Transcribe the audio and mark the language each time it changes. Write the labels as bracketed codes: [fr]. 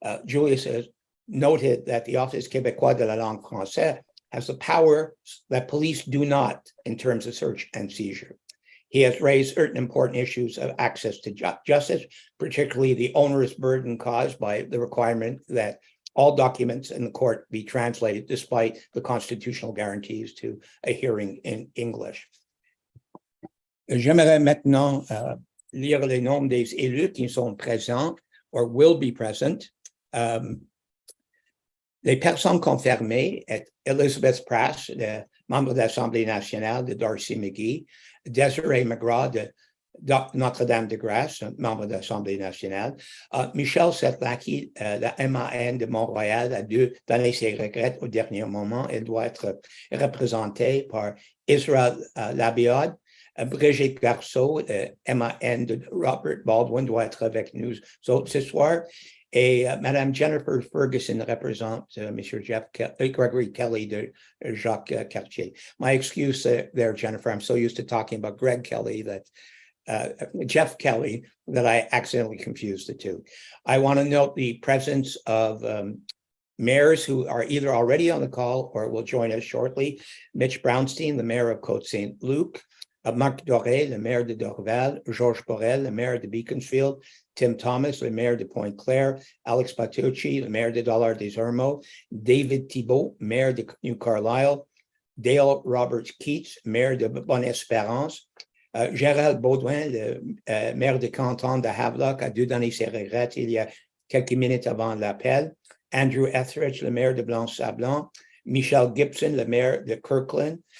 [en] Julius has noted that the Office québécois de la langue française has the power that police do not in terms of search and seizure. He has raised certain important issues of access to justice, particularly the onerous burden caused by the requirement that all documents in the court be translated despite the constitutional guarantees to a hearing in English. [fr] J'aimerais maintenant lire les noms des élus qui sont présents [en] or will be present. [fr] Les personnes confirmées est Elizabeth Prass, membre de l'Assemblée nationale de Darcy McGee, Desiree McGraw de Notre-Dame-de-Grâce, membre de l'Assemblée nationale, Michel Setlaki, la MAN de Montréal, a dû donner ses regrets au dernier moment. Elle doit être représentée par Israël Labiod. Brigitte Garceau, MAN de Robert Baldwin, doit être avec nous ce soir. Et Madame Jennifer Ferguson représente Monsieur Gregory Kelly de Jacques Cartier. [en] My excuse there, Jennifer, I'm so used to talking about Greg Kelly that Jeff Kelly that I accidentally confused the two. I want to note the presence of mayors who are either already on the call or will join us shortly. Mitch Brownstein, the mayor of Côte Saint-Luc, [fr] Marc Doré, le maire de Dorval, Georges Borrell, le maire de Beaconsfield, Tim Thomas, le maire de Pointe-Claire, Alex Patucci, le maire de Dollard-des-Ormeaux, David Thibault, maire de New Carlisle, Dale Roberts Keats, maire de Bonne-Espérance, Gérald Baudouin, le maire de canton de Havelock, a dû donner ses regrets il y a quelques minutes avant l'appel, Andrew Etheridge, le maire de Blanc-Sablon, Michelle Gibson, le maire de Kirkland.